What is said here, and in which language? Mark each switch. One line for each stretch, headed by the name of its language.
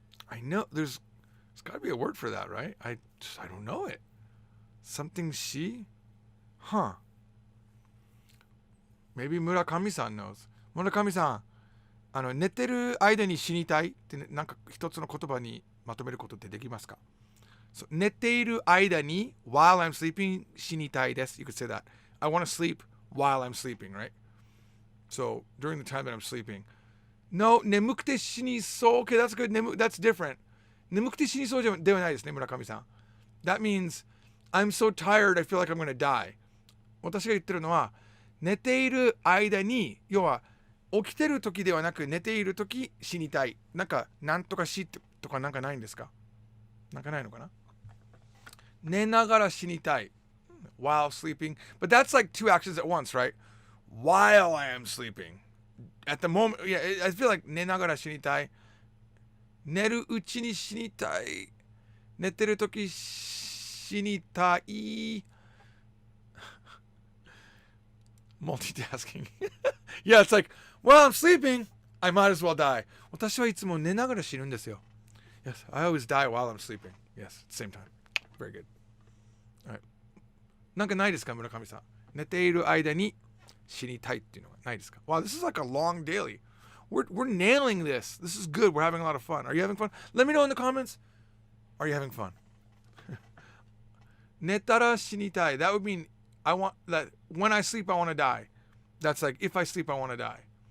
English: I know there's got to be a word for that, right? I don't know it. Something she? Huh. Maybe Murakami-san knows.
Japanese: Murakami-san, 寝てる間に死にたいってなんか一つの言葉にまとめることってできますか？ So, 寝ている間に
English: while I'm sleeping
Japanese: 死にたいです。
English: You could say that. I want to sleep while I'm sleeping, right? So, during the time that I'm sleeping. No,
Japanese: 眠くて死にそう。
English: Okay, that's good. That's different.
Japanese: 眠くて死にそうではないですね、村上さん。
English: That means I'm so tired I feel like I'm going to die.
Japanese: 私が言ってるのは寝ている間に、要は起きてる時ではなく寝ている時死にたい。なんとか死とかなんかないんですか？なんかないのかな？寝ながら死にたい。
English: While sleeping. But that's like two actions at once, right? While I am sleeping. At the moment, yeah, I feel like
Japanese: 寝ながら死にたい。寝るうちに死にたい。寝てる時死にたい。
English: Multitasking. Yeah, it's like, while I'm sleeping, I might as well die.
Japanese: 私はいつも寝ながら死ぬんですよ。
English: Yes, I always die while I'm sleeping. Yes, same time. Very good. All right.
Japanese: なんかないですか、村上さん。寝ている間に死にたいっていうのはないですか？
English: Wow, this is like a long daily. We're nailing this. This is good. We're having a lot of fun. Are you having fun? Let me know in the comments. Are you having fun?
Japanese: 寝たら死にたい.
English: That would mean I want that when I sleep I want to die. That's like if I sleep I want to die.